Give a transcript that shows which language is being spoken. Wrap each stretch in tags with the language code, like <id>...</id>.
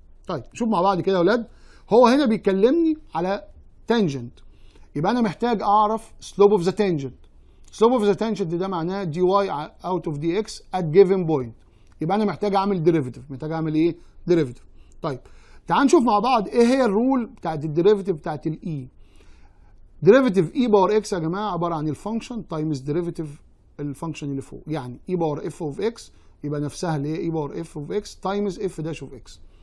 <ar>طيب شوف مع بعض كده يا اولاد، هو هنا بيكلمني على tangent، يبقى انا محتاج اعرف</ar> <en>slope of the tangent. slope of the tangent</en> <ar>ده معناه</ar> <en>dy out of dx at given point،</en> <ar>يبقى انا محتاج اعمل</ar> <en>Derivative.</en> <ar>محتاج اعمل ايه؟ ديريفيتيف. طيب تعال نشوف مع بعض ايه هي الرول بتاعت الديريفيتيف بتاعت الاي. ديريفيتيف اي باور اكس يا جماعه عباره عن الفانكشن تايمز ديريفيتيف الفانكشن اللي فوق، يعني اي باور اف اوف اكس يبقى نفسها اللي هي اي باور اف اوف اكس تايمز اف داش اوف اكس.</ar>